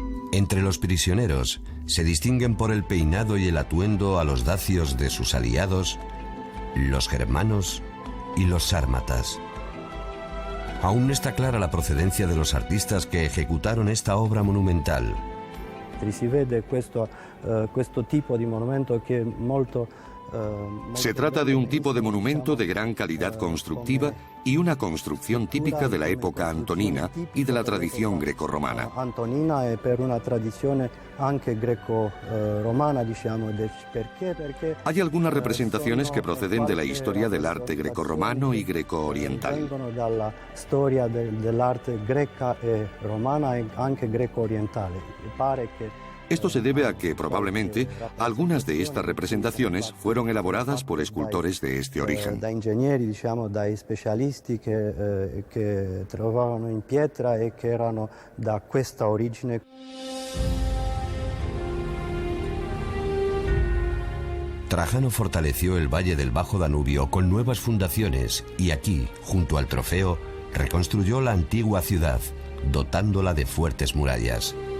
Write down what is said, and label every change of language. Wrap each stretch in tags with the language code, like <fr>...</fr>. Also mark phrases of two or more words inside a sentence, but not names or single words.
<es>Entre los prisioneros se distinguen por el peinado y el atuendo a los dacios de sus aliados, los germanos y los sármatas. Aún no está clara la procedencia de los artistas que ejecutaron esta obra monumental.</es> <it>Si vede questo tipo di monumento che è molto.</it> <es>Se trata de un tipo de monumento de gran calidad constructiva y una construcción típica de la época antonina y de la tradición grecorromana.</es> <it>Antonina e per una tradizione anche greco-romana, diciamo, perché</it> <es>Hay algunas representaciones que proceden de la historia del arte grecorromano y greco-oriental.</es> <it>vengono dalla storia dell'arte greca e romana e anche greco-orientale. Pare che</it> <es>Esto se debe a que, probablemente, algunas de estas representaciones fueron elaboradas por escultores de este origen.</es> <it>da ingegneri, diciamo, dai specialisti che trovavano in pietra e che erano da questa origine.</it> <es>Trajano fortaleció el valle del Bajo Danubio con nuevas fundaciones y aquí, junto al trofeo, reconstruyó la antigua ciudad, dotándola de fuertes murallas.</es>